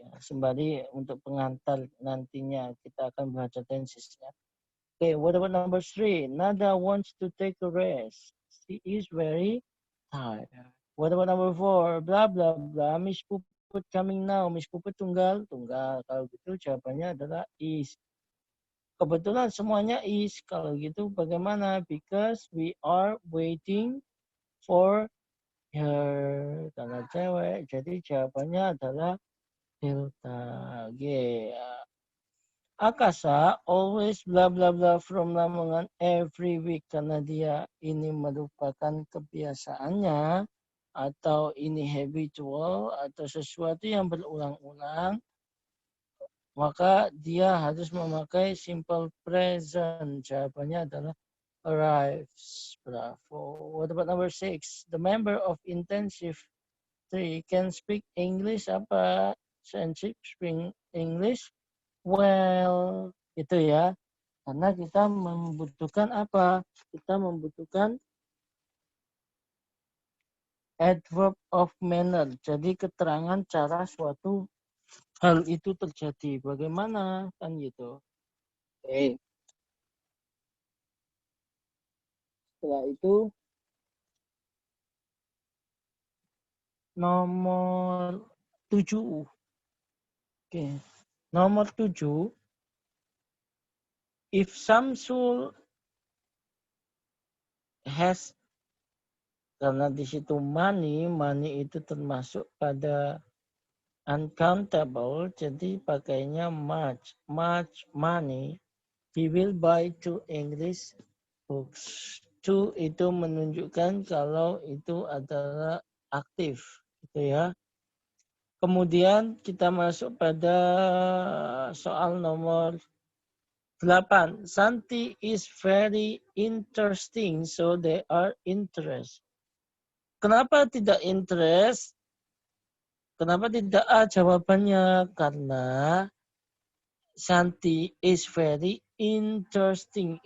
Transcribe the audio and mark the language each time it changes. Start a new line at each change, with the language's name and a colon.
Indonesian: Sembari untuk pengantar nantinya kita akan baca tensesnya.
English: Okay, what about number 3? Nada wants to take a rest. She is very tired. What about number 4? Blah, blah, blah. Miss Puput coming now. Miss Puput
Indonesian: tunggal. Tunggal. Kalau gitu jawabannya adalah is. Kebetulan semuanya is. Kalau gitu bagaimana?
English: Because we are waiting for her.
Indonesian: Karena cewek. Jadi jawabannya adalah delta. G.
English: Akasa always blah blah blah from Lamongan every week
Indonesian: karena dia ini merupakan kebiasaannya atau ini habitual atau sesuatu yang berulang-ulang, maka dia harus memakai simple present. Jawabannya adalah arrives.
English: Bravo. What about number 6? The member of intensive 3 can speak English
Indonesian: apa?
English: Speak English? Well,
Indonesian: itu ya. Karena kita membutuhkan apa? Kita membutuhkan adverb of manner. Jadi keterangan cara suatu hal itu terjadi. Bagaimana? Kan gitu. Oke. Setelah itu nomor 7. Oke. Nomor 7.
English: If Samsul has,
Indonesian: karena di situ money itu termasuk pada uncountable, jadi pakainya much money.
English: He will buy 2 English books.
Indonesian: 2 itu menunjukkan kalau itu adalah aktif, gitu ya. Kemudian kita masuk pada soal nomor 8.
English: Santi is very interesting, so they are interest.
Indonesian: Kenapa tidak interest? Kenapa tidak A jawabannya? Karena
English: Santi is very interesting.